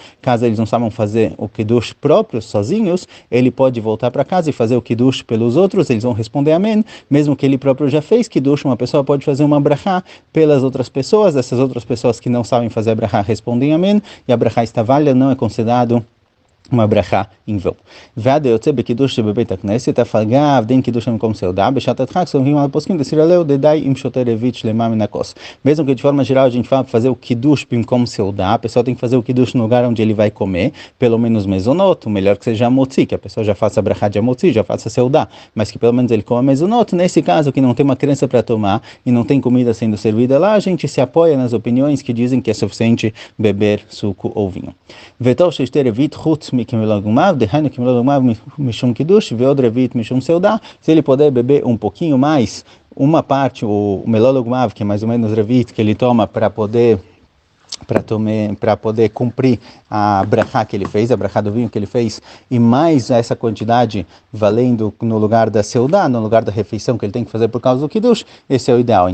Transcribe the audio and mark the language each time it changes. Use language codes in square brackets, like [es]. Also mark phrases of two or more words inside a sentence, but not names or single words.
[pt] Caso eles não saibam fazer o Kiddush próprios, sozinhos, ele pode voltar para casa e fazer o Kiddush pelos outros, eles vão responder amém. Mesmo que ele próprio já fez Kiddush, uma pessoa pode fazer uma brachá pelas outras pessoas, essas outras pessoas que não sabem fazer a brachá respondem amém, e a brachá está válida, não é considerado uma brachá em vão. [he] ועד היוצא בקידוש שבבית הכנסת, אף אגב דין קידוש במקום סעודה, בשעת הדחק סומכים על הפוסקים דסיר עליהו דדי עם שותה רביעית שלמה מן הכוס. [pt] Mesmo que de forma geral a gente fala para fazer o [he] קידוש במקום סעודה, [pt] a pessoa tem que fazer o קידוש no lugar onde ele vai comer, pelo menos mezonot, o melhor que seja amotzi, que a pessoa já faça a brachá de amotzi, já faça seudá, mas que pelo menos ele coma mezonot. Nesse caso que não tem uma criança para tomar e não tem comida sendo servida lá, a gente se apoia nas opiniões que dizem que é suficiente beber suco ou vinho. [he] וטוב שישתה רביעית חוץ מכמילוי גומיו, דהיינו כמילוי גומיו משום קידוש ועוד רביעית משום סעודה. [pt] Se ele puder beber um pouquinho mais, uma parte, o [he] מילוי גומיו, [pt] que é mais ou menos revi'it, que ele toma para poder cumprir a brachá que ele fez, a brachá do vinho que ele fez, e mais essa quantidade valendo no lugar da seudá, no lugar da refeição que ele tem que fazer por causa do Kiddush, esse é o ideal.